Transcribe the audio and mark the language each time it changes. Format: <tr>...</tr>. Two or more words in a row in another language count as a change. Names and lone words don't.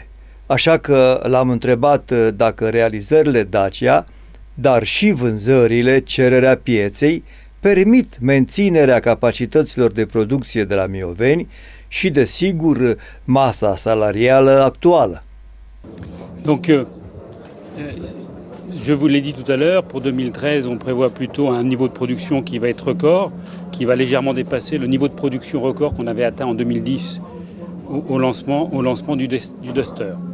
<ro>Așa că l-am întrebat dacă realizările Dacia, dar și vânzările, cererea pieței, permit menținerea capacităților de producție de la Mioveni și, desigur, masa salarială actuală.</ro> <fr>Donc, je vous l'ai dit tout à l'heure, pour 2013, on prévoit plutôt un niveau de production qui va être record, qui va légèrement dépasser le niveau de production record qu'on avait atteint en 2010 au lancement du Duster.</fr>